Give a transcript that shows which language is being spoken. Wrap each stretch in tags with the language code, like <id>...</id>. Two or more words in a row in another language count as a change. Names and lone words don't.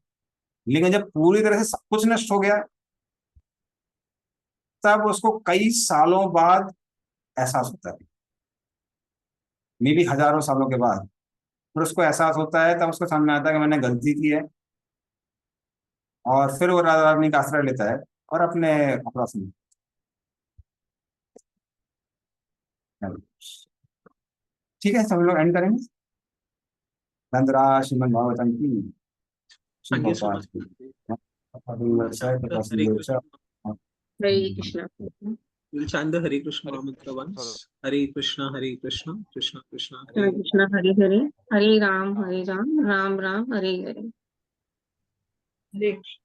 <hi>लेकिन जब पूरी तरह से सब कुछ नष्ट हो गया, तब उसको कई सालों बाद एहसास होता है,</hi> <en>may be</en> <hi>हजारों सालों के बाद, फिर उसको एहसास होता है, तब उसको सामने आता है कि मैंने गलती की है. और फिर वो राजा रानी का आश्रय लेता है और अपने अपराध. ठीक है, सब लोग एंड करेंगे. नंदरा श्रीमद भागवतम की</hi> <en>Thank you so much.</en> <hi>हरे कृष्णा.</hi> <en>We'll chant the Hare Krishna mantra once. Hare Krishna, Krishna Krishna,</en> <sa>हरे कृष्णा हरे हरे, हरे राम राम राम हरे हरे. हरे</sa>